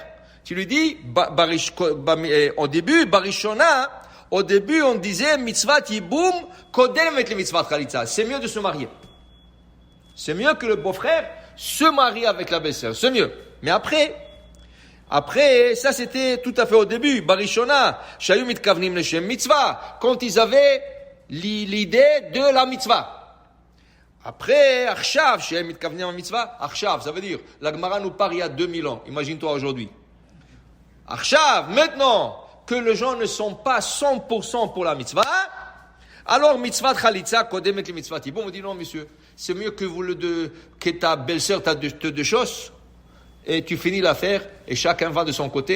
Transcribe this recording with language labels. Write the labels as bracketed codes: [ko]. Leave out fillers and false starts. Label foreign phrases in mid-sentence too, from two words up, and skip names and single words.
[fr] Tu lui dis, au début on disait, [he] מצוות ייבום קודמת [fr] avec le [he] מצוות חליצה. [fr] C'est mieux de se marier. C'est mieux que le beau-frère se marie avec la belle-sœur. C'est mieux. Mais après, ça c'était tout à fait au début. [he] בראשונה שהיו מתכוונים לשם מצוה. [fr] Quand ils avaient l'idée de la mitzvah. Après, [he] עכשיו שהיו מתכוונים מצוה. [fr] Arshav, ça veut dire, la Gemara nous parle il y a 2000 ans. Imagine-toi aujourd'hui. Arshav, maintenant que les gens ne sont pas 100% pour la mitzvah, alors [he] מצוות חליצה קודמת [fr] et le [he] מצוות יבום. [fr] On dit non, monsieur. C'est mieux que ta belle-sœur te déchausse et tu finis l'affaire et chacun va de son côté.